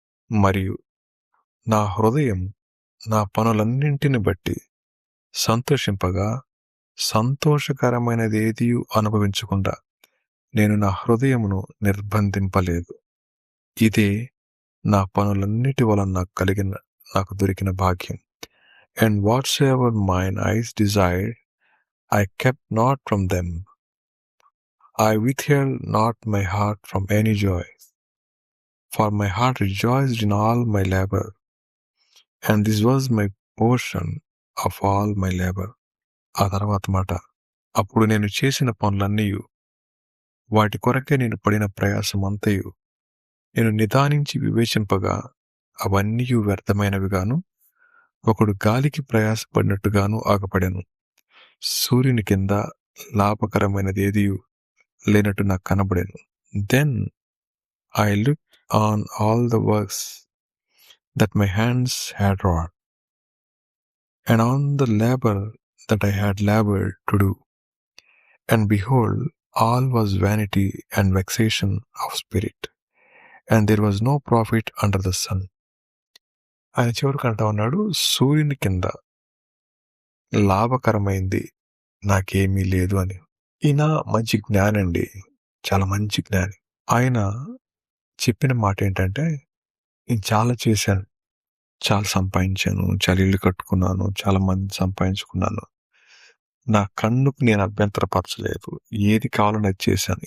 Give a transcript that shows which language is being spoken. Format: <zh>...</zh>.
<te>మరియు నా హృదయం నా పనులన్నింటిని బట్టి సంతోషింపగా, సంతోషకరమైనదేదియూ అనుభవించకుండా నేను నా హృదయమును నిర్బంధింపలేదు. ఇదే నా పనులన్నిటి వలన నాకు దొరికిన భాగ్యం.</te> <en>And whatsoever mine eyes desired, I kept not from them. I withheld not my heart from any joy. For my heart rejoiced in all my labor, and this was my portion of all my labor.</en> <te>ఆ తర్వాత మాట, అప్పుడు నేను చేసిన పనులన్నీయు, వాటి కొరకే నేను పడిన ప్రయాసమంతయు నేను నిదానించి వివేచింపగా అవన్నీయు వ్యర్థమైనవిగాను, ఒకడు గాలికి ప్రయాసపడినట్టుగాను ఆగపడెను. సూర్యుని కింద లాభకరమైనదేదియు లేనట్టు నాకు కనబడెను.</te> <en>Then I looked on all the works that my hands had wrought, and on the labor that I had labored to do, and behold, all was vanity and vexation of spirit, and there was no profit under the sun.</en> <te>ఆయన చివరికి అంటా ఉన్నాడు, సూర్యుని కింద లాభకరమైంది నాకేమీ లేదు అని. ఈయన మంచి జ్ఞాని అండి, చాలా మంచి జ్ఞాని. ఆయన చెప్పిన మాట ఏంటంటే, నేను చాలా చేశాను, చాలా సంపాదించాను, చాలా ఇల్లు కట్టుకున్నాను, చాలా మంది సంపాదించుకున్నాను, నా కన్నుకు నేను అభ్యంతరపరచలేదు, ఏది కావాలని అది చేశాను.</te>